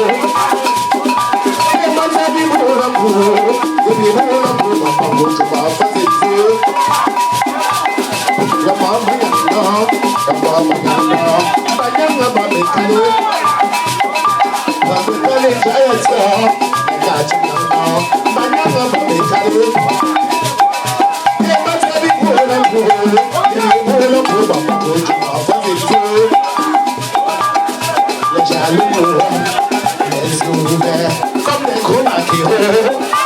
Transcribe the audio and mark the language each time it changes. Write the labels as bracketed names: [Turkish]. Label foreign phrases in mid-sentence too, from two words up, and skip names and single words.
[French] Les matins pour l'amour, les pour l'amour, tu m'as fait des yeux. La maman yana, [Lingala] Banyanga babekale, babekale jayasa, Gachana, Banyanga babekale. [French] Les matins pour l'amour, les pour l'amour, tu m'as fait des yeux. Les jaloux, les yeux ouverts, comme des gros maquereaux.